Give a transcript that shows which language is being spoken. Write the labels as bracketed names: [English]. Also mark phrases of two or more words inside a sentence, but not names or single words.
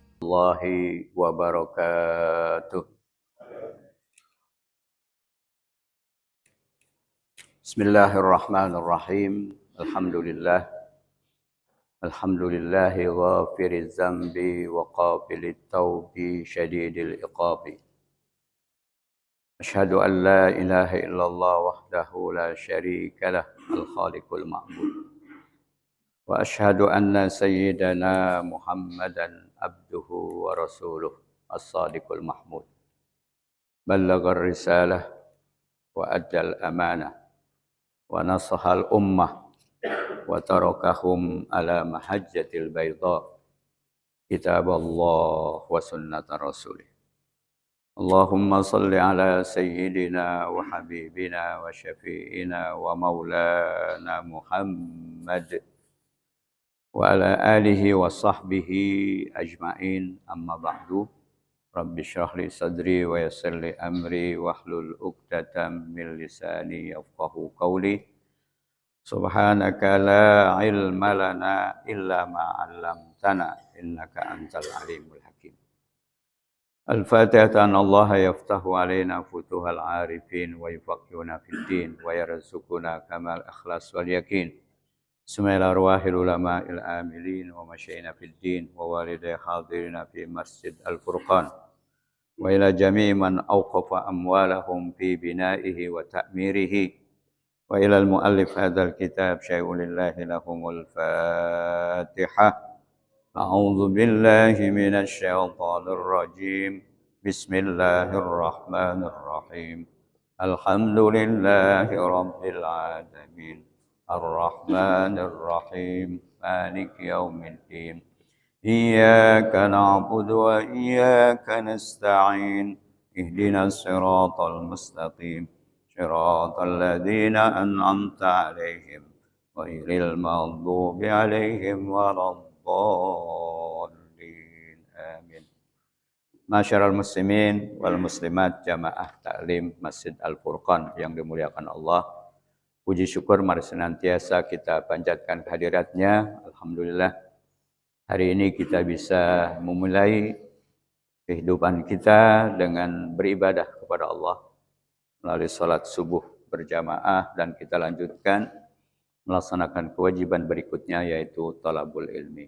[Arabic] ورحمة الله وبركاته. بسم الله الرحمن الرحيم. الحمد لله غافر الذنب وقابل التوب شديد العقاب. أشهد أن لا إله إلا الله وحده لا شريك له الخالق المعبود. وأشهد أن سيدنا محمدا عبده ورسوله الصادق المحمود. بلغ الرسالة وأدى الأمانة ونصح الأمة وتركهم على المحجة البيضاء كتاب الله وسنة رسوله. اللهم صل على سيدنا وحبيبنا وشفيعنا ومولانا محمد وعلى آله وصحبه أجمعين، أما بعد. رب اشرح لي صدري ويسر لي أمري واحلل عقدة من لساني يفقهوا قولي. سبحانك لا علم لنا إلا ما علمتنا إنك أنت العليم الحكيم. Al-Fatihah. الله يفتح علينا فتوح العارفين ويفقهنا في الدين ويرزقنا كمال الإخلاص واليقين. بسم الله أرواح العلماء العاملين ومشايخنا في الدين ووالدي الحاضرين في مسجد الفرقان وإلى جميع من أوقف أموالهم في بنائه وتعميره وإلى المؤلف هذا الكتاب شيء لله لهم الفاتحة. أعوذ بالله من الشيطان الرجيم. بسم الله الرحمن الرحيم. الحمد لله رب العالمين. الرحمن الرحيم. مالك يوم الدين. إياك نعبد وإياك نستعين. اهدنا الصراط المستقيم. صراط الذين أنعمت عليهم غير المغضوب عليهم ولا الضالين. Amin. معاشر المسلمين والمسلمات [Indonesian] jamaah taklim Masjid Al-Furqan yang dimuliakan Allah. Puji syukur mari senantiasa kita panjatkan kehadiratnya. Alhamdulillah, hari ini kita bisa memulai kehidupan kita dengan beribadah kepada Allah melalui salat subuh berjamaah, dan kita lanjutkan melaksanakan kewajiban berikutnya yaitu [Arabic] طلب العلم.